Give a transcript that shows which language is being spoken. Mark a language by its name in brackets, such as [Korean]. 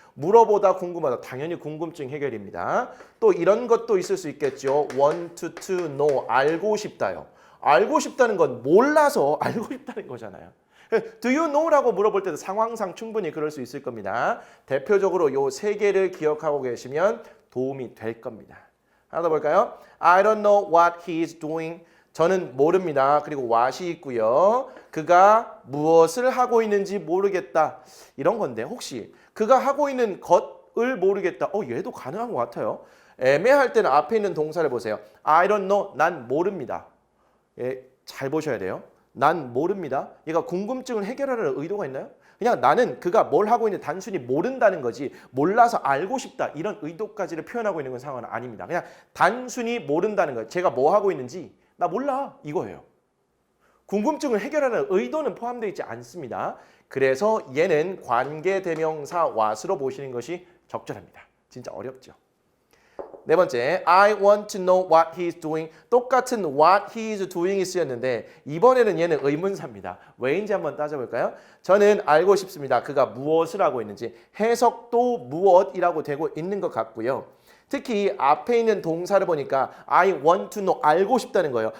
[Korean] 물어보다 궁금하다. 당연히 궁금증 해결입니다. 또 이런 것도 있을 수 있겠죠. [English] want to know. [Korean] 알고 싶다요. 알고 싶다는 건 몰라서 알고 싶다는 거잖아요. [English] Do you know [Korean] 라고 물어볼 때도 상황상 충분히 그럴 수 있을 겁니다. 대표적으로 요 세 개를 기억하고 계시면 도움이 될 겁니다. 하나 더 볼까요? [English] I don't know what he is doing. [Korean] 저는 모릅니다. 그리고 what이 있고요. 그가 무엇을 하고 있는지 모르겠다. 이런 건데 혹시 그가 하고 있는 것을 모르겠다. 얘도 가능한 것 같아요. 애매할 때는 앞에 있는 동사를 보세요. [English] I don't know. [Korean] 난 모릅니다. 예, 잘 보셔야 돼요. 난 모릅니다. 얘가 궁금증을 해결하려는 의도가 있나요? 그냥 나는 그가 뭘 하고 있는지 단순히 모른다는 거지 몰라서 알고 싶다 이런 의도까지를 표현하고 있는 건 상황은 아닙니다. 그냥 단순히 모른다는 거예요. 제가 뭐 하고 있는지 나 몰라 이거예요. 궁금증을 해결하는 의도는 포함되어 있지 않습니다. 그래서 얘는 관계대명사 what으로 보시는 것이 적절합니다. 진짜 어렵죠. 네 번째, [English] I want to know what he is doing. [Korean] 똑같은 [English] what he is doing [Korean] 이 쓰였는데 이번에는 얘는 의문사입니다. 왜인지 한번 따져볼까요? 저는 알고 싶습니다. 그가 무엇을 하고 있는지. 해석도 무엇이라고 되고 있는 것 같고요. 특히 앞에 있는 동사를 보니까 [English] I want to know, [Korean] 알고 싶다는 거예요.